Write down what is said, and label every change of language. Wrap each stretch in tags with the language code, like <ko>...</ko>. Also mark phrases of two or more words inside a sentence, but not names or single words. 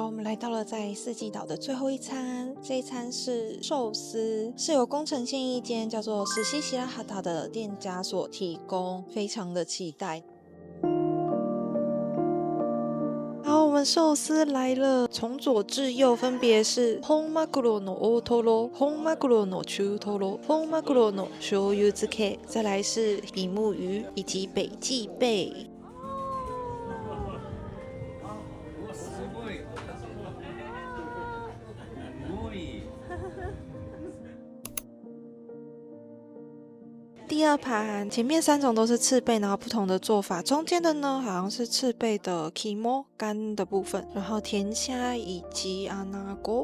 <zh>来到了在四季岛的最后一餐，这一餐是寿司，是由宫城县一间叫做史西希拉哈塔的店家所提供，非常的期待。好，我们寿司来了，从左至右分别是</zh> <ja>本マグロの大トロ、本マグロの中トロ、本マグロの醤油漬け，</ja> <zh>再来是比目鱼以及北极贝。第二盘前面3种都是赤贝，然后不同的做法，中间的呢好像是赤贝的 kimo 干的部分，然后甜虾以及阿那锅。</zh>